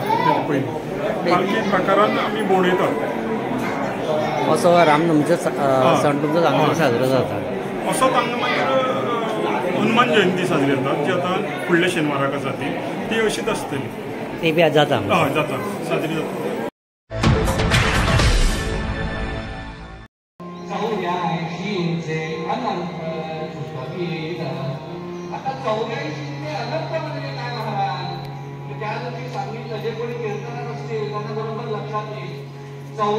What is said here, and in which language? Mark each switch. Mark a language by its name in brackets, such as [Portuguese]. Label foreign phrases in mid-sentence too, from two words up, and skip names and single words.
[Konkani] तेजे पयलीं पालखी प्रकारान आमी भोंवडयतात. असो रामनवमीचो सण तुमचो हांगा साजरो जाता. असोच हांगा मागीर हनुमान जयंती साजरी जाता, जी आतां फुडल्या शेनवाराक आसा ती अशीच आसतली. ती बी जाता? हय जाता, साजरी जाता. [Marathi] आता 84 ते अनंत म्हणजे काय महाराज, त्या दिवशी सांगितलं जे कोणी कीर्तनात असतील त्यांना बरोबर लक्षात येईल.